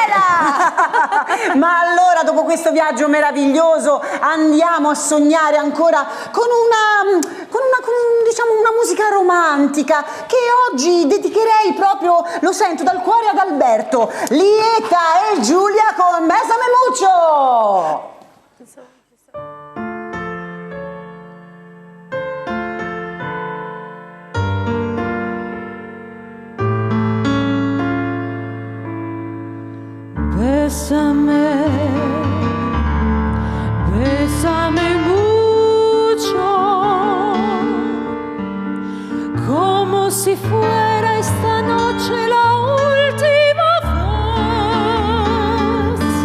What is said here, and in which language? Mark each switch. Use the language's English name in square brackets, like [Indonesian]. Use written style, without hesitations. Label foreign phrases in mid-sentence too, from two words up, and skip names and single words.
[Italian] Ma allora, dopo questo viaggio meraviglioso, andiamo a sognare ancora con diciamo, una musica romantica che oggi dedicherei proprio, lo sento dal cuore, ad Alberto, Lieta e Giulia con Bésame Mucho. [Spanish] Bésame, bésame mucho, como si fuera esta noche la última vez.